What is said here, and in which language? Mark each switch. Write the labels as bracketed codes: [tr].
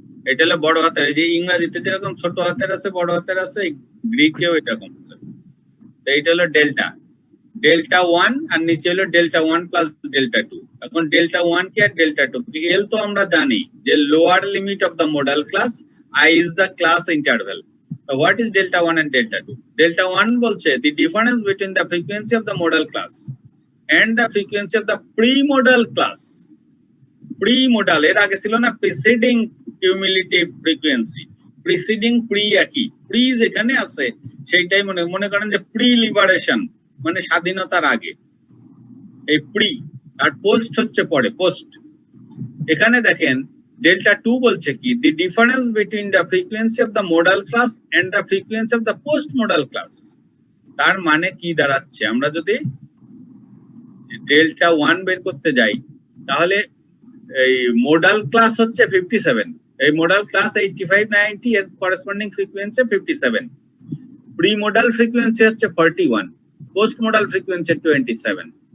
[bn] এটা হলো বড় হাতের, এই যে ইংরেজিতে যেরকম ছোট হাতের আছে বড় হাতের আছে, গ্রিকেও এরকম আছে। তো এইটা হলো ডেল্টা, ডেল্টা 1 আর নিচে হলো ডেল্টা 1 প্লাস ডেল্টা 2। এখন ডেল্টা 1 কি আর ডেল্টা 2 কি? এল তো আমরা জানি যে [en] Lower limit of the modal class, I is the class interval. So what is delta 1 and delta 2? Delta 1 [bn] বলছে [en] the difference between the frequency of the modal class and the frequency of the pre-modal class. [bn] Pre-modal এর আগে ছিল না [en] preceding cumulative frequency, [bn] preceding pre একই, pre যেখানে আছে সেইটাই মনে করেন যে pre-liberation মানে স্বাধীনতার আগে, এই pre, আর post হচ্ছে পরে, post। এখানে দেখেন delta 2 বলছে কি [en] the difference between the frequency of the modal class [bn] and the frequency of the post modal class। তার মানে কি দাঁড়াচ্ছে, আমরা যদি delta 1 বের করতে যাই, তাহলে এই modal class হচ্ছে 57 এই মডাল ক্লাস 85 90 এর corresponding frequency 57, pre modal frequency হচ্ছে 41, পোস্ট মডাল ফ্রিকোয়েন্সি 27।